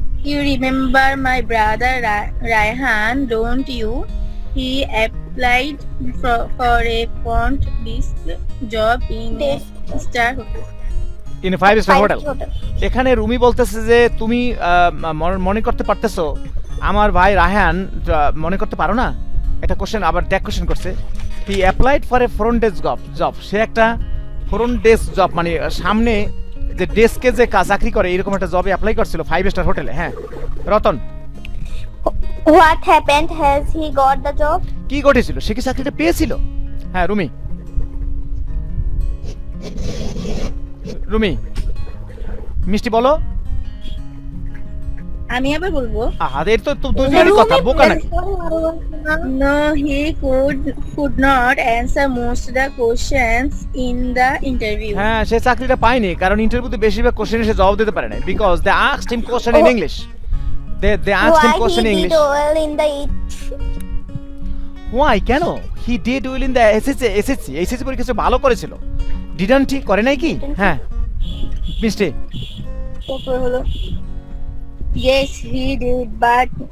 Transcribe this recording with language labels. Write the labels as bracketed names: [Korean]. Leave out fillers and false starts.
[English] You remember my brother Raihan, don't you? He applied for a front desk job in a star hotel. In a 5-star hotel. [Bangla] এখানে রুমি বলতেছে যে তুমি মনে করতে পারতেছো আমার ভাই রায়হান, মনে করতে পারো না? একটা কোশ্চেন, আবার ট্যাগ কোশ্চেন করছে। [English] He applied for a front desk job. [Bangla] সে একটা ফ্রন্ট ডেস্ক জব, মানে সামনে যে ডেস্কে যে চাকরি করে এরকম একটা জবে অ্যাপ্লাই করছিল 5-star হোটেলে। হ্যাঁ, Ratan. [English] What happened? Has he got the job? [Bangla] কি ঘটেছিল? সে কি চাকরিটা পেয়েছিল? হ্যাঁ, রুমি। মিষ্টি বলো। আমি আবার বলবো। এর তো দুজনের কথা, বোকা নাকি? [English] No, he could not answer most of the questions in the interview. [Bangla] হ্যাঁ, সে চাকরিটা পায়নি কারণ ইন্টারভিউতে বেশিরভাগ কোশ্চেনে সে জবাব দিতে পারে না, [English] Because they asked him question in English. They asked him question in English. Why he did well in the Why? [Bangla] কেন? [English] He did well in the SSC [Bangla] পরীক্ষাতে ভালো করেছিল। [English] Didn't he? [Bangla] করে নাই কি? হ্যাঁ, মিষ্টি। তারপর হলো [English] Yes, he did, but